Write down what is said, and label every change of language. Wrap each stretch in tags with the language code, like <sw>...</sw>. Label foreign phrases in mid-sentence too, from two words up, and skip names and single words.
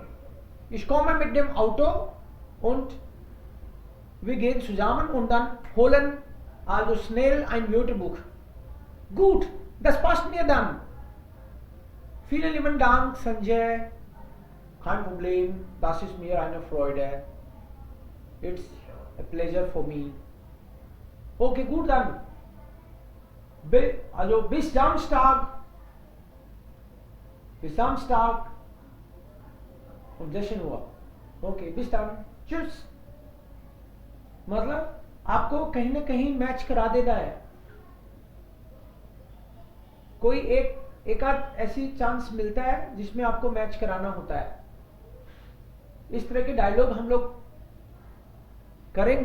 <de>Ich komme mit dem Auto und wir gehen zusammen und dann holen also schnell ein Wörterbuch. Gut, das passt mir dann. Vielen lieben Dank, Sanjay. Kein Problem, das ist mir eine Freude.</de> <en>It's a pleasure for me.</en> <de>Okay, gut dann. Also bis Samstag. Bis Samstag. Und 16 Uhr. Okay, bis dann. Tschüss.</de> <hi>मतलब आपको कहीं ना कहीं मैच करा देता है. कोई एक आध ऐसी चांस मिलता है जिसमें आपको मैच कराना होता है. इस तरह के डायलॉग हम लोग करेंगे.</hi>